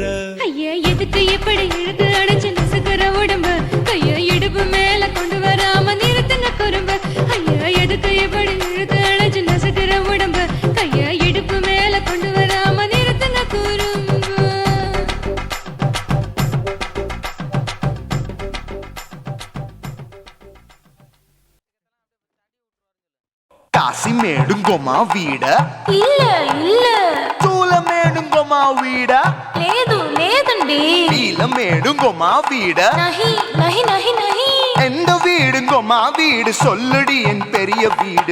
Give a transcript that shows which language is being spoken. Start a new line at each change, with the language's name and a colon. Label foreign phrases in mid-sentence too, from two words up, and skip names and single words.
Tamil: ஐயா எதுக்கு இப்படி இழுத்து அணைச்சு நசுக்குற உடம்ப கைய இடுப்பு மேல கொண்டு வராம நிறுத்துங்க குறும்ப ஐயா எதுக்கு இப்படி இழுத்து அணைச்சு நசுக்குற உடம்ப கைய இடுப்பு மேல கொண்டு வராம நிறுத்துங்க குறும்ப காசி மேடுங்கோமா வீட இல்ல இல்ல தூல மேடுங்கோமா வீட
Telugu: లేదు లేదండి நீல மேடுங்கோமா வீட
Hindi: नहीं नहीं नहीं नहीं
Tamil: எந்த வீடுங்கோமா வீடு சொல்லுடி என் பெரிய வீடு